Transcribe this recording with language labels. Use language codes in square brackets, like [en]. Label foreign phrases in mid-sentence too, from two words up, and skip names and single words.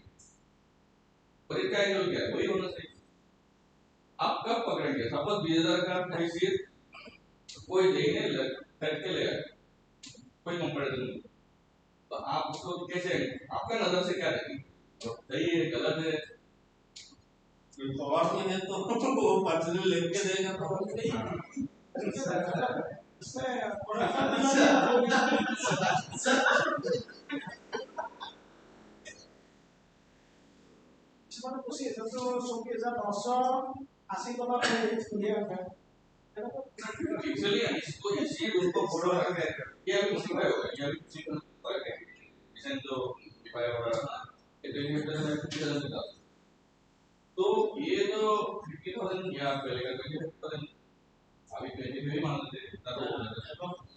[hi] और इसका एंगल क्या है, वही होना चाहिए। आप कब पकड़ेंगे, सपोज 20,000 का रसीद कोई देने लग करके ले आए, कोई कंपैरिजन नहीं, तो आप उसको कैसे, आपका नजर से क्या देखेंगे, सही है गलत है? और नहीं है तो वो पर्सनल लेके देगा तो नहीं। [as] কিছুমানে কৈছে এইটো চকী এটা 980 টকা কৰি দিয়ে আছে। [hi] एक्चुअली इसको इसी उनको फॉलो करके ये अभी उसी का होगा, ये अभी उसी का करके डिजाइन जो डिफाइन हो रहा है ये तो ये तरह से किसी तरह से था। तो ये तो 50,000 या पहले का 20,000 अभी 20 भी मान लेते हैं तो